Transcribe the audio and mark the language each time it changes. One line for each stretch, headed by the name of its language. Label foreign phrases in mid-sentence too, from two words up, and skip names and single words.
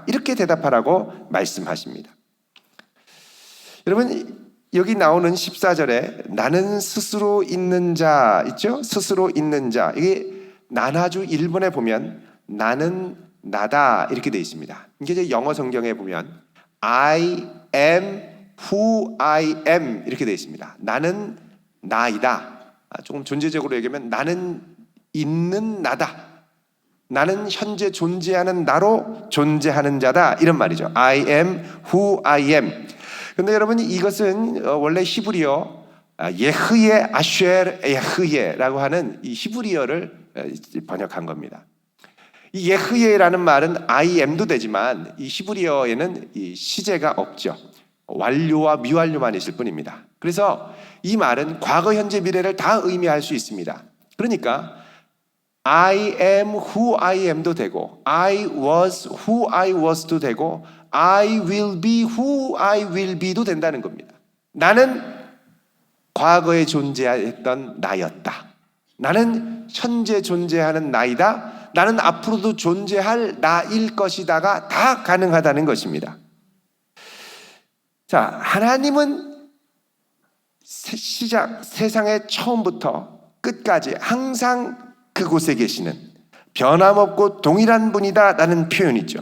Korean: 이렇게 대답하라고 말씀하십니다. 여러분, 여기 나오는 14절에 나는 스스로 있는 자 있죠? 스스로 있는 자. 이게 나나주 1번에 보면 나는 나다 이렇게 되어 있습니다. 이게 이제 영어 성경에 보면
English: I am who I am
Korean: 이렇게 되어 있습니다. 나는 나이다. 조금 존재적으로 얘기하면 나는 있는 나다. 나는 현재 존재하는 나로 존재하는 자다. 이런 말이죠.
English: I am who I am.
Korean: 그런데 여러분, 이것은 원래 히브리어
Hebrew: אהיה אשר אהיה
Korean: 하는 이 히브리어를 번역한 겁니다. 이 예흐예라는 말은
English: I am
Korean: 도 되지만 이 히브리어에는 이 시제가 없죠. 완료와 미완료만 있을 뿐입니다. 그래서 이 말은 과거, 현재, 미래를 다 의미할 수 있습니다. 그러니까
English: I am who I am
Korean: 도 되고
English: I was who I was
Korean: 도 되고
English: I will be who I will be
Korean: 도 된다는 겁니다. 나는 과거에 존재했던 나였다. 나는 현재 존재하는 나이다. 나는 앞으로도 존재할 나일 것이다가 다 가능하다는 것입니다. 자, 하나님은 세상의 처음부터 끝까지 항상 그곳에 계시는 변함없고 동일한 분이다라는 표현이죠.